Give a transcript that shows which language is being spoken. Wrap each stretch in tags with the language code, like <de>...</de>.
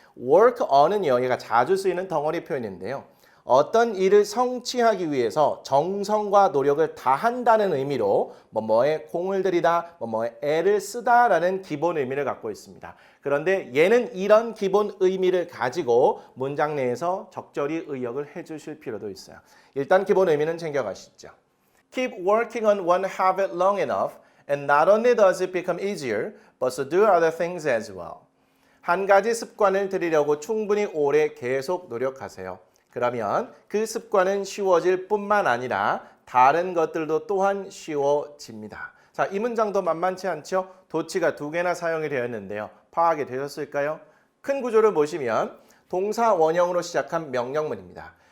<ko>work on은요, 얘가 자주 쓰이는 덩어리 표현인데요. 어떤 일을 성취하기 위해서 정성과 노력을 다한다는 의미로 뭐뭐에 공을 들이다, 뭐뭐에 애를 쓰다라는 기본 의미를 갖고 있습니다. 그런데 얘는 이런 기본 의미를 가지고 문장 내에서 적절히 의역을 해주실 필요도 있어요. 일단 기본 의미는 챙겨가시죠.</ko> <en>Keep working on one habit long enough and not only does it become easier, but so do other things as well.</en> <ko>한 가지 습관을 들이려고 충분히 오래 계속 노력하세요. 그러면 그 습관은 쉬워질 뿐만 아니라 다른 것들도 또한 쉬워집니다. 자, 이 문장도 만만치 않죠? 도치가 2개나 사용이 되었는데요. 파악이 되셨을까요? 큰 구조를 보시면 동사 원형으로 시작한 명령문입니다.</ko>